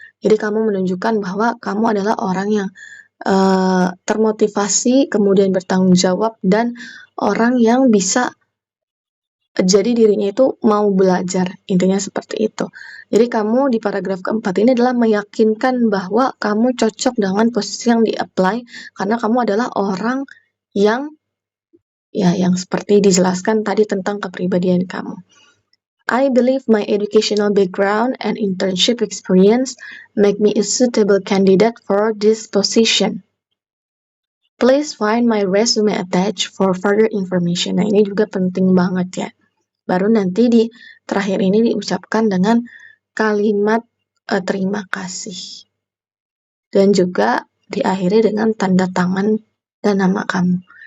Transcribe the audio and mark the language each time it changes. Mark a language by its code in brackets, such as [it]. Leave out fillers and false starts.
[id] Jadi kamu menunjukkan bahwa kamu adalah orang yang termotivasi, kemudian bertanggung jawab, dan orang yang bisa jadi dirinya itu mau belajar, intinya seperti itu. Jadi kamu di paragraf keempat ini adalah meyakinkan bahwa kamu cocok dengan posisi yang di-apply, karena kamu adalah orang yang yang seperti dijelaskan tadi tentang kepribadian kamu. [en] I believe my educational background and internship experience make me a suitable candidate for this position. Please find my resume attached for further information. [id] Nah, ini juga penting banget ya. Baru nanti di terakhir ini diucapkan dengan kalimat terima kasih. Dan juga diakhiri dengan tanda tangan dan nama kamu.